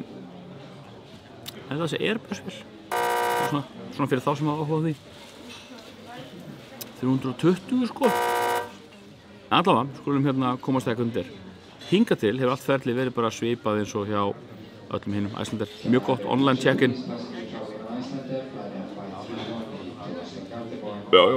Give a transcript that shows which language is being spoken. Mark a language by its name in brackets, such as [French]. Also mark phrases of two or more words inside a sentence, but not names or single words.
[Icelandic] Þetta þessi Airbus-vél. Svona fyrir þá sem hafa áhuga á því. 320 sko. Allavega, skulum hérna komast eitthvað undir. Hingað til hefur allt ferlið verið bara svipað eins og hjá öllum hinum Icelandair. Mjög gott [English] online check-in. [Icelandic] Já.